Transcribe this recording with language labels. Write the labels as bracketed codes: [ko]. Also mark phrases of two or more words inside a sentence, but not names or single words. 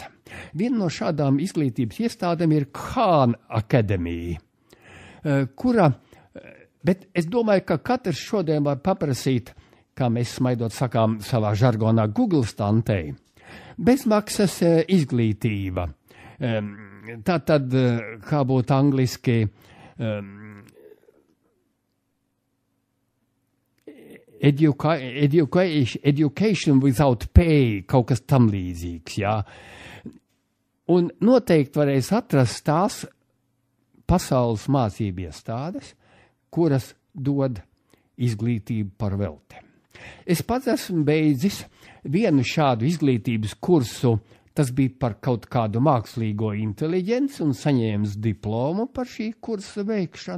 [lv] Viena no šādām izglītības iestādēm ir Khan Akademija, kura, bet es domāju, ka katrs šodien var paprasīt, kā mēs smaidot sakām savā žargonā Google stantei, bezmaksas izglītība. Tātad, kā būtu angliski, [en] education without pay, [lv] kaut kas tam līdzīgs, jā. Un noteikti varēs atrast tās pasaules mācību iestādes, kuras dod izglītību par velti. Es pats esmu beidzis vienu šādu izglītības kursu, tas bija par kaut kādu mākslīgo inteliģenci un saņēmis diplomu par šī kursa veikšanu.